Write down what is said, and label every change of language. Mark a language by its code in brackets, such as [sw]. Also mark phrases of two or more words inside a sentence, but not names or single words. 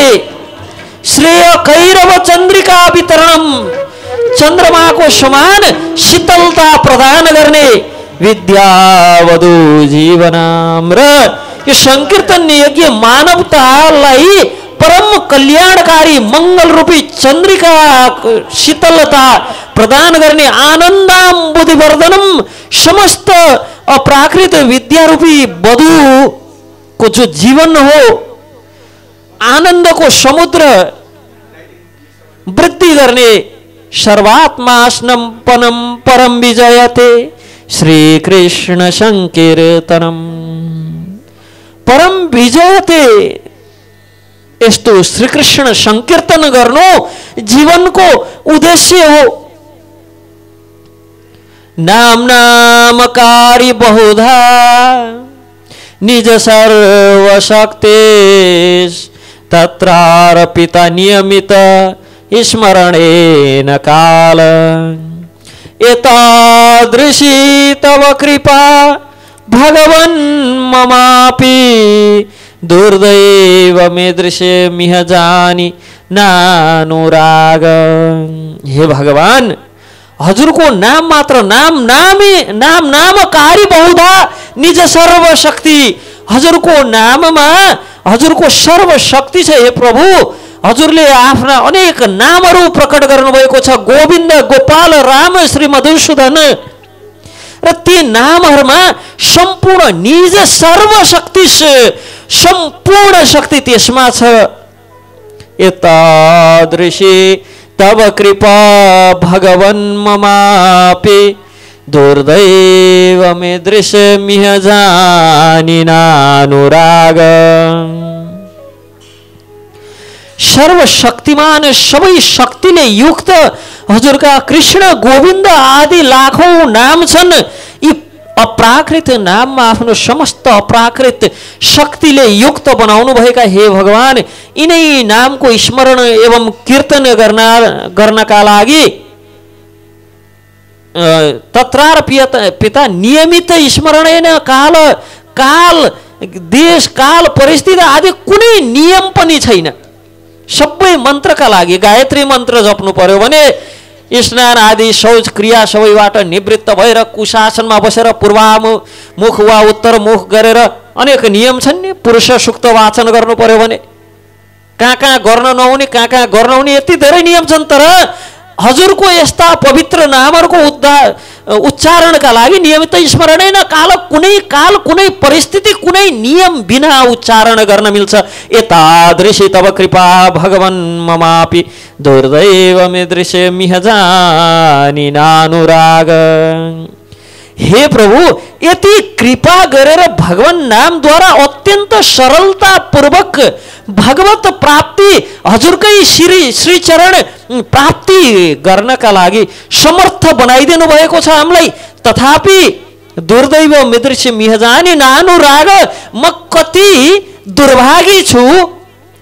[sa] श्रेय कैरव चन्द्रिका वितरणम, [ne] चन्द्रमाको समान शीतलता प्रदान गर्ने। [sa] विद्यावधू जीवनम, [ne] र यो संकीर्तन यज्ञ मानवतालाई परम कल्याणकारी मंगल रूपी चन्द्रिका शीतलता प्रदान गर्ने। [sa] आनन्दाम्बुधिवर्धनम, [ne] समस्त अप्राकृत विद्या रूपी वधु को जो जीवन हो, आनंद को समुद्र वृद्धि गर्ने। [sa] सर्वात्मास्नम पनम परम विजयते श्री कृष्ण संकीर्तनम परम विजयते। [ne] यस्तो श्री कृष्ण संकीर्तन गर्नु जीवन को उद्देश्य हो। [sa] नाम नामकारी बहुधा निज सर्वशक्ति तत्रार्पिता नियमित स्मरणेन काल। एतादृशी तव कृपा भगवन् ममापि दुर्दैव मे दृश्यमिह जानी नानुराग। [ne] हे भगवान, हजुर को नाम मात्र, [sa] नाम नामकारी बहुधा निज सर्वशक्ति। [ne] हजुर को नाममा हजुर को सर्वशक्ति छ। हे प्रभु, हजुरले आफ्ना अनेक नामहरू प्रकट गर्नुभएको छ। गोविन्द, गोपाल, राम, श्री मधुसूदन, र ती नामहरूमा सम्पूर्ण [sa] निज सर्वशक्ति, [ne] सम्पूर्ण शक्ति त्यसमा छ। [sa] एतादृशी तव कृपा भगवन् ममापि दुर्दैव मे दृश्यमिह जानी नानुराग। [ne] सर्वशक्तिमान, सबै शक्तिले युक्त हजुरका कृष्ण, गोविन्द आदि लाखौं नाम छन्। यी अप्राकृत नाममा आफ्नो समस्त अप्राकृत शक्तिले युक्त बनाउनु भएका हे भगवान, यिनै नामको स्मरण एवं कीर्तन गर्नका लागि [sa] तत्रार्पिता नियमित स्मरणेन काल। [ne] काल, देश, काल, परिस्थिति आदि कुनै नियम पनि छैन। सबै मन्त्रका लागि गायत्री मन्त्र जप्नु पर्यो भने स्नान आदि शौच क्रिया सबैबाट निवृत्त भएर कुशासनमा बसेर पूर्वामुख वा उत्तरमुख गरेर अनेक नियम छन् नि। पुरुष सूक्त वाचन गर्नु पर्यो भने कहाँ कहाँ गर्न नहुने, कहाँ कहाँ गर्न हुने, यति धेरै नियम छन्। तर हजुरको यस्ता पवित्र नामहरूको उच्चारणका लागि [sa] नियमित स्मरणेन काल, [ne] कुनै परिस्थिति, कुनै नियम बिना उच्चारण गर्न मिल्छ। [sa] एतादृशी तव कृपा भगवन् ममापि दुर्दैव मे दृश्यमिह जानी नानुराग। [ne] हे प्रभु, यति कृपा गरेर भगवान नामद्वारा अत्यन्त सरलता पूर्वक भगवत प्राप्ति, हजुरकै श्री चरण प्राप्ति गर्नका लागि समर्थ बनाइदिनु भएको छ हामीलाई। [sa] तथापि दुर्दैव मिदृश्य मिहजानी नानुराग, [ne] म कति दुर्भागी छु।